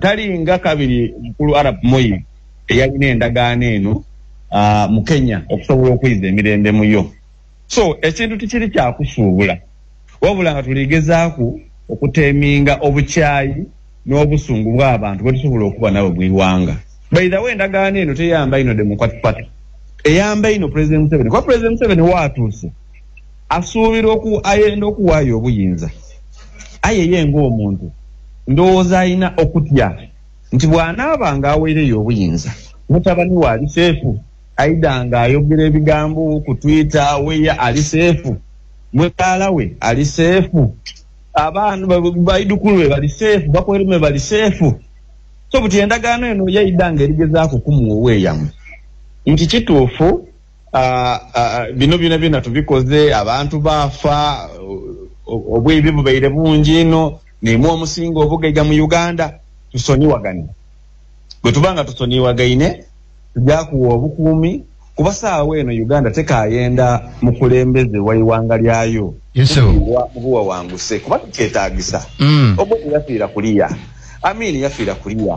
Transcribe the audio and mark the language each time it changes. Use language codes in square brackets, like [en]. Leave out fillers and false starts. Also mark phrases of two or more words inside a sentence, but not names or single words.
[xog] Talinga kabiri mukulu Arap Moi eyalina endagaano eno mu Kenya okusobola okuyiza emirembe muyo. So ekintu tikiri kyakusuubula wabula nga tuligezaaku okuteeminga obukyayi n'obusungu bw'abantu bwe tusobola okuba nabo mu iwanga. [en] By the way, [xog] endagaano eno teyamba ino Democratic Party, eyamba ino President Museveni. Kuba President Museveni waatuuse asuubira ayenda okuwaayo obuyinza ayeye ng'omuntu ndowooza alina okutya nti bw'anaabanga aweereyo obuyinza mutabani we ali seefu, aida nga ayogera ebigambo ku Twitter weya ali seefu, mwekaala we ali seefu, abaana baidukulu be bali seefu, bakwerume bali seefu. So buti endagaano eno yaida nga erigezaako kumuwa oweeyamu nti kituufu bino byonna tubikoze, abantu baafa, obwebi bubaire bungi ino, nemu omusinga obugaiga mu Uganda, tusonyiwagane. Bwe tubanga tusonyiwagaine tujakuwa obukuumi kuba saawa eno Uganda tekayenda mukulembeze wa iwanga lyayo mubuwa wanguse kuba tukyetaagisa. Obote yafiira kuliya, Amini yafiira kuliya.